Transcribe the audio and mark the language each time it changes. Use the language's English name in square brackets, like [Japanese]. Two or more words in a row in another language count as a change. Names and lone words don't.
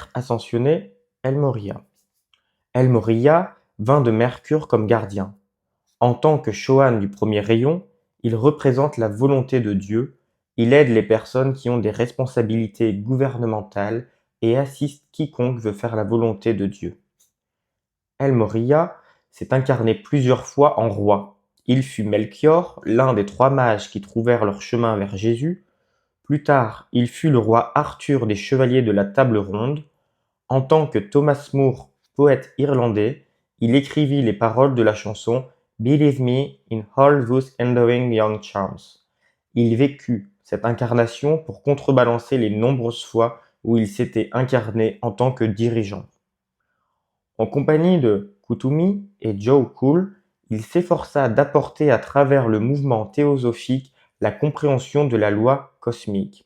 [French] ascensionné El Morya. El Morya vint de Mercure comme gardien. En tant que Shohan du premier rayon, il représente la volonté de Dieu, il aide les personnes qui ont des responsabilités gouvernementales et assiste quiconque veut faire la volonté de Dieu. El Morya s'est incarné plusieurs fois en roi. Il fut Melchior, l'un des 3 mages qui trouvèrent leur chemin vers Jésus. Plus tard, il fut le roi Arthur des Chevaliers de la Table Ronde. En tant que Thomas Moore, poète irlandais, il écrivit les paroles de la chanson Believe me in all those enduring young charms. Il vécut cette incarnation pour contrebalancer les nombreuses fois où il s'était incarné en tant que dirigeant. En compagnie de Kuthumi et Joe Cool, il s'efforça d'apporter à travers le mouvement théosophique la compréhension de la loi cosmique.